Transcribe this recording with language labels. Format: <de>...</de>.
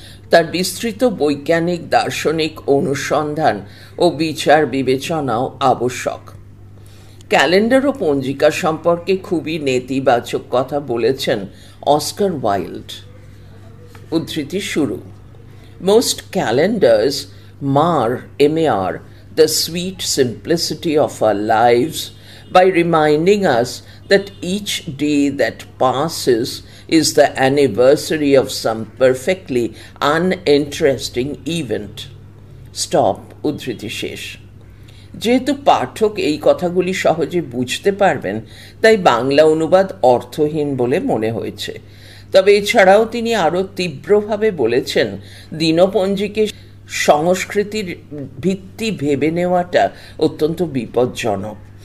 <bn>তার বিস্তৃত বৈজ্ঞানিক দার্শনিক অনুসন্ধান ও বিচার বিবেচনাও আবশ্যক। ক্যালেন্ডার ও পঞ্জিকা সম্পর্কে খুবই নেতিবাচক কথা বলেছেন অস্কার ওয়াইল্ড। উদ্ধৃতি শুরু।</bn> <en>Most calendars mar the sweet simplicity of our lives by reminding us that each day that passes is the anniversary of some perfectly uninteresting event. Stop.</en> <bn>উদ্ধৃতি শেষ। যেহেতু পাঠক এই কথাগুলি সহজে বুঝতে পারবেন, তাই বাংলা অনুবাদ অর্থহীন বলে মনে হয়েছে। তবে এছাড়াও তিনি আরও তীব্রভাবে বলেছেন, দিনপঞ্জিকে সংস্কৃতির ভিত্তি ভেবে নেওয়াটা অত্যন্ত বিপজ্জনক।</bn>